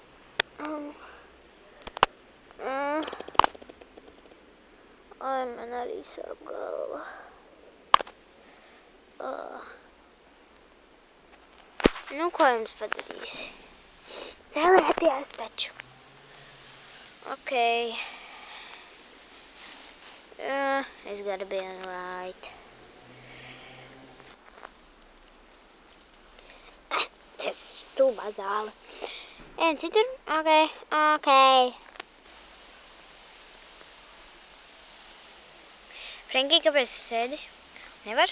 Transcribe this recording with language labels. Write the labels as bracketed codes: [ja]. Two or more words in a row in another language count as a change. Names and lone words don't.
[lv] Man arī arī sāp galva. Nu, ko jums padarīsi? Cēlēties taču. [en] Okay. It's gotta be alright. [lv] Tas stulbā zāle. Ejam citur? Okay. Frenki, kāpēc tu sēdi? Nevar?